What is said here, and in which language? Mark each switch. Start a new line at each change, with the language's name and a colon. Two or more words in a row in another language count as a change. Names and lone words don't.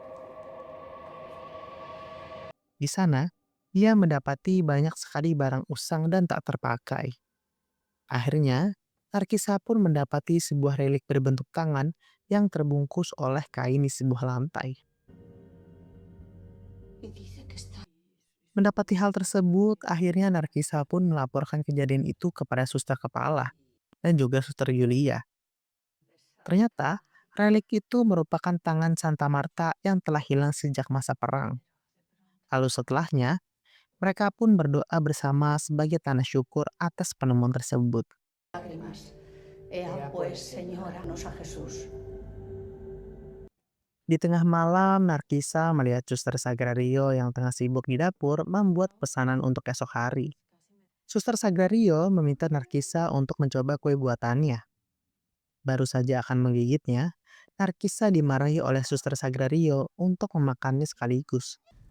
Indonesian: Di sana, ia mendapati banyak sekali barang usang dan tak terpakai. Akhirnya, Narkisa pun mendapati sebuah relik berbentuk tangan yang terbungkus oleh kain di sebuah lantai.
Spanish: Y dice que está.
Indonesian: Mendapati hal tersebut, akhirnya Narkisa pun melaporkan kejadian itu kepada suster kepala dan juga suster Yulia. Ternyata, relik itu merupakan tangan Santa Marta yang telah hilang sejak masa perang. Lalu setelahnya, mereka pun berdoa bersama sebagai tanda syukur atas penemuan tersebut.
Spanish: Lágrimas. Ea pues, Señora, nos a Jesús.
Indonesian: Di tengah malam, Narkisa melihat Suster Sagrario yang tengah sibuk di dapur membuat pesanan untuk esok hari. Suster Sagrario meminta Narkisa untuk mencoba kue buatannya. Baru saja akan menggigitnya, Narkisa dimarahi oleh Suster Sagrario untuk memakannya sekaligus.